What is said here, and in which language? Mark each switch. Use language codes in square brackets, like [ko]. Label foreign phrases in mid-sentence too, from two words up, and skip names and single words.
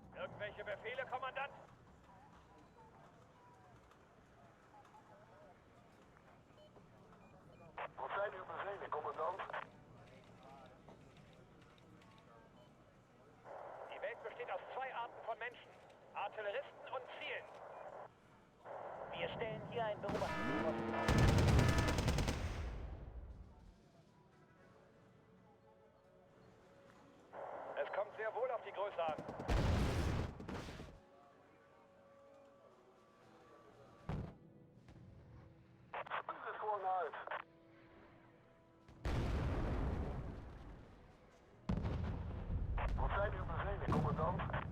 [de] Irgendwelche Befehle, Kommandant? [nl] Wat zijn uw bevelen, commandant? [de] Die Welt besteht aus zwei Arten von Menschen. Artilleristen und Zielen. Wir stellen hier einen Beobachtungsposten auf. Es kommt sehr wohl auf die Größe an. [nl] Spuug het gewoon uit. Wat zijn uw bevelen, commandant?